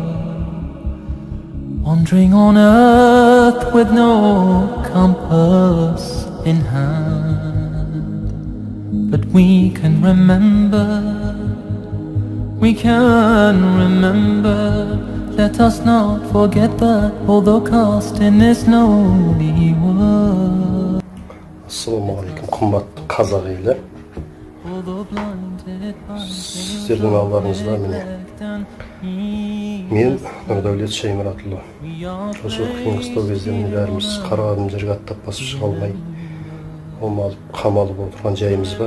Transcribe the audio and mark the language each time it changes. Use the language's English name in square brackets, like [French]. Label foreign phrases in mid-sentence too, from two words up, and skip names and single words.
[English] Wandering on earth with no compass in hand, but we can remember, let us not forget that although cast in this lonely world. [Arabic] السلام عليكم, [Kazakh] qimmatli қазақ елі. Сіздердің алдарыңызда мен Нұрдәулет Шаймұратұлы. Осы қиын-қыстау кездерінде бәріміз қарағым жерге аттап басып шыға алмай, қамалып отырған жайымыз бар.